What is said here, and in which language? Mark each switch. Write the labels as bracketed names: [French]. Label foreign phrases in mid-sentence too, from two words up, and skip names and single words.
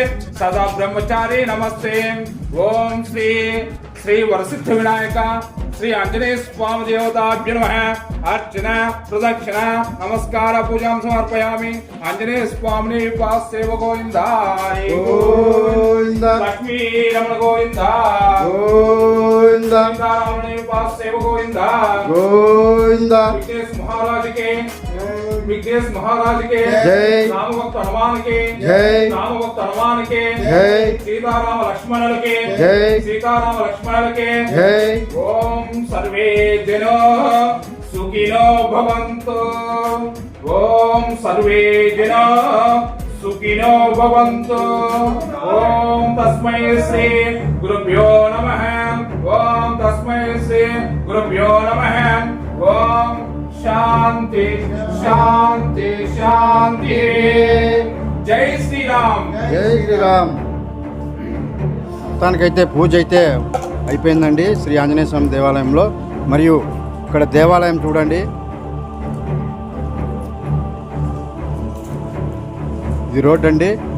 [Sanskrit] సదా బ్రహ్మచారి నమస్తే ఓం శ్రీ శ్రీ వరసిద్ధ వినాయక శ్రీ ఆంజనేయ స్వామి దేవతాభ్యో నమః అర్చన ప్రదక్షిణ నమస్కార పూజాం సమర్పయామి ఆంజనేయ స్వామిని సేవ గోవింద లక్ష్మీ రమణ గోవింద సేవ గోవింద విఘ్నేశ్ [Hindi] महाराज के जय राम भक्त हनुमान के जय राम भक्त हनुमान के जय सीताराम लक्ष्मण के जय सीताराम लक्ष्मण के जय [Sanskrit] ओम सर्वे जनो सुखिनो भवन्तु ओम सर्वे जनो सुखिनो भवन्तु ओम तस्मै श्री गुरुभ्यो नमः ओम तस्मै श्री गुरुभ्यो नमः ओम शांति शांति शांति [Hindi] जय श्री राम [Telugu] జై శ్రీరామ్. మొత్తానికైతే పూజ అయితే అయిపోయిందండి శ్రీ ఆంజనేయ స్వామి దేవాలయంలో. మరియు ఇక్కడ దేవాలయం చూడండి, ఇది రోడ్ అండి.